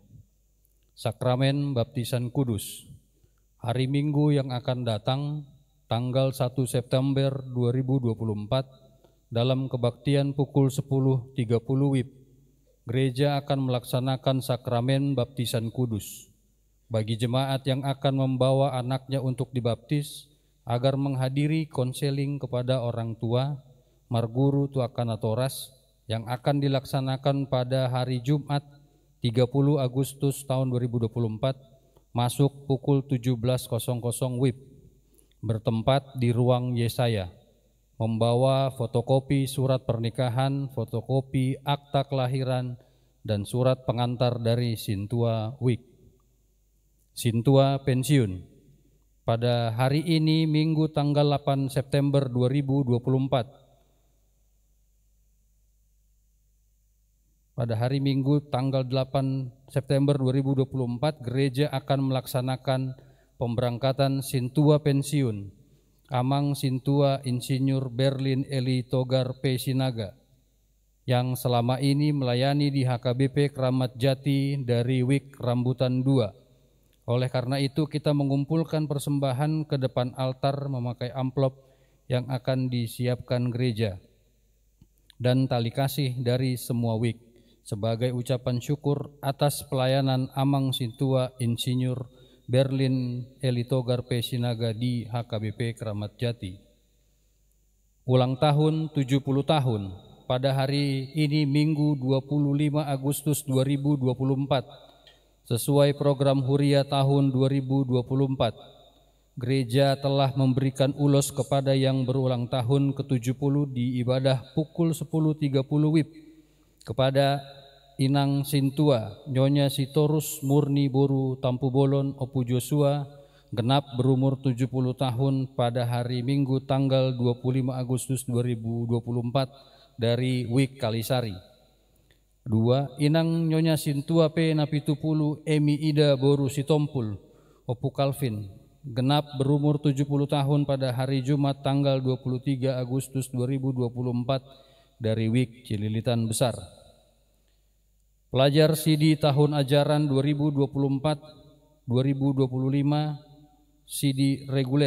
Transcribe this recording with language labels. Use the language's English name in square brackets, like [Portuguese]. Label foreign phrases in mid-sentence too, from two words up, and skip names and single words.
[Indonesian] Sakramen Baptisan Kudus. Hari Minggu yang akan datang, tanggal 1 September 2024, dalam kebaktian pukul 10.30 WIB, gereja akan melaksanakan sakramen baptisan kudus. Bagi jemaat yang akan membawa anaknya untuk dibaptis, agar menghadiri konseling kepada orang tua, [Batak Toba] marguru tuakana toras, [Indonesian] yang akan dilaksanakan pada hari Jumat 30 Agustus tahun 2024, masuk pukul 17.00 WIB. Bertempat di ruang Yesaya, membawa fotokopi surat pernikahan, fotokopi akta kelahiran, dan surat pengantar dari Sintua WIK. Sintua pensiun. Pada hari ini Minggu tanggal 8 September 2024. Pada hari Minggu tanggal 8 September 2024, gereja akan melaksanakan pemberangkatan Sintua pensiun Amang Sintua Insinyur Berlin Eli Togar P. Sinaga yang selama ini melayani di HKBP Keramat Jati dari WIK Rambutan 2. Oleh karena itu kita mengumpulkan persembahan ke depan altar memakai amplop yang akan disiapkan gereja dan tali kasih dari semua WIK sebagai ucapan syukur atas pelayanan Amang Sintua Insinyur Berlin Eli Togar P. Sinaga di HKBP Keramat Jati. Ulang tahun 70 tahun pada hari ini Minggu 25 Agustus 2024 sesuai program Huria tahun 2024. Gereja telah memberikan ulos kepada yang berulang tahun ke-70 di ibadah pukul 10.30 WIB kepada Inang Sintua, Nyonya Sitorus Murni Boru Tampu Bolon Opu Joshua, genap berumur 70 tahun pada hari Minggu tanggal 25 Agustus 2024 dari WIK Kalisari. 2. Inang Nyonya Sintua P. Napitupulu Emi Ida Boru Sitompul Opu Calvin, genap berumur 70 tahun pada hari Jumat tanggal 23 Agustus 2024 dari WIK Cililitan Besar. Pelajar CD tahun ajaran 2024-2025 CD reguler.